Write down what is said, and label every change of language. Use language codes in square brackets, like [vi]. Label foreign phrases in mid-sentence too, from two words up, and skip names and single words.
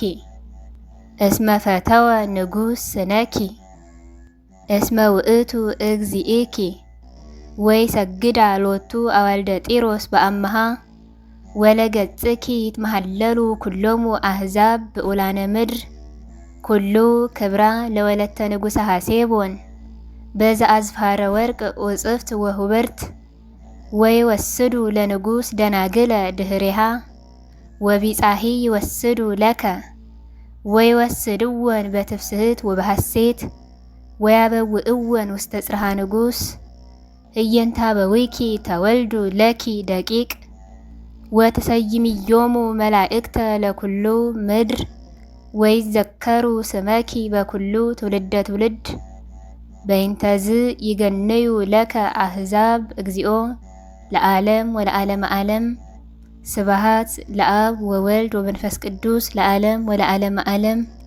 [gez] እስመ ፈተወ ንጉሥ ስነኪ እስመ ውእቱ እግዚእኪ ወይ ሰግዳ ሎቱ አዋልደ ጢሮስ በአምሃ ወለገጽኪ ይትመሃለሉ ኩሎሙ አሕዛብ ብኡላነ ምድር ኩሉ ክብራ ለወለተ ንጉሠ ሐሴቦን በዘአዝፋረ ወርቅ ወጽፍት ወሁብርት ወይወስዱ ለንጉሥ ደናግለ ድኅሬሃ ወቢጻሒ ይወስዱ ለከ ወይወስድወን በትፍስሕት ወበሐሴት ወያበውእወን ውስተ ጽርሐ ንጉሥ እየንታበዊኪ ተወልዱ ለኪ ደቂቅ ወትሰይምዮሙ መላእክተ ለኩሉ ምድር ወይዘከሩ ስመኪ በኩሉ ትውልደ ትውልድ በይንተዝ ይገነዩ ለከ አሕዛብ እግዚኦ ለዓለም ወለዓለመ ዓለም። ስብሐት ለአብ ወወልድ ወመንፈስ ቅዱስ ለዓለም ወለዓለመ ዓለም።